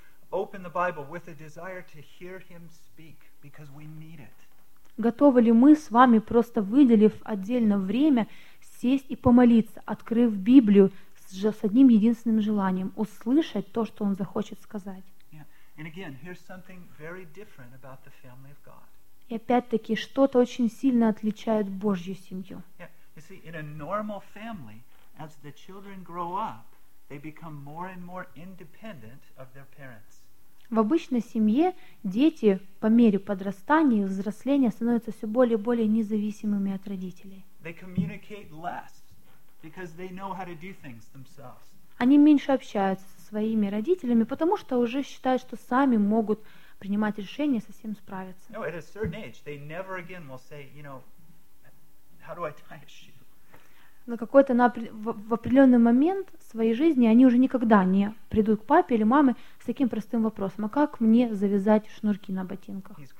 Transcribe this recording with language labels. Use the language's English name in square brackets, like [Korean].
[English] Open the Bible with a desire to hear Him speak, because we need it. [Russian] Готовы ли мы с вами, просто выделив отдельно время, сесть и помолиться, открыв Библию с одним единственным желанием — услышать то, что Он захочет сказать? [English] Yeah. And again, here's something very different about the family of God. [Russian] И опять-таки, что-то очень сильно отличает Божью семью. [English] Yeah. You see, in a normal family, as the children grow up, they become more and more independent of their parents. [Russian] В обычной семье дети по мере подрастания и взросления становятся все более и более независимыми от родителей. [English] They communicate less because they know how to do things themselves. [Russian] Они меньше общаются со своими родителями, потому что уже считают, что сами могут принимать решения, со всем справиться. [English] No, at a certain age, they never again will say, you know, how do I tie a shoe? [Russian] На какой-то в определенный момент своей жизни они уже никогда не придут к папе или маме с таким простым вопросом: а как мне завязать шнурки на ботинках?